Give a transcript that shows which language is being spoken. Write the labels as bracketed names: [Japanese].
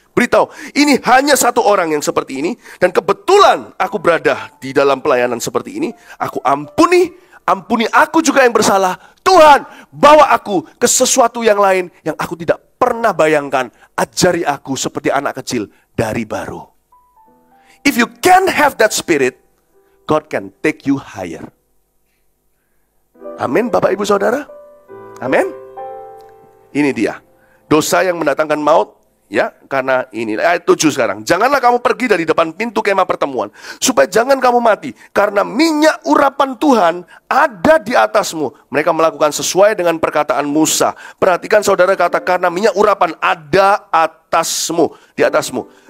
[Indonesian] Beritahu, ini hanya satu orang yang seperti ini, dan kebetulan aku berada di dalam pelayanan seperti ini. Aku ampuni aku juga yang bersalah. Tuhan, bawa aku ke sesuatu yang lain yang aku tidak pernah bayangkan. Ajari aku seperti anak kecil dari baru. [English] If you can have that spirit, God can take you higher. [Indonesian] Amin Bapak Ibu Saudara. Amin. Ini dia, dosa yang mendatangkan maut, ya, karena ini, ayat 7 sekarang. Janganlah kamu pergi dari depan pintu kemah pertemuan, supaya jangan kamu mati, karena minyak urapan Tuhan ada di atasmu. Mereka melakukan sesuai dengan perkataan Musa. Perhatikan saudara, kata karena minyak urapan ada di atasmu.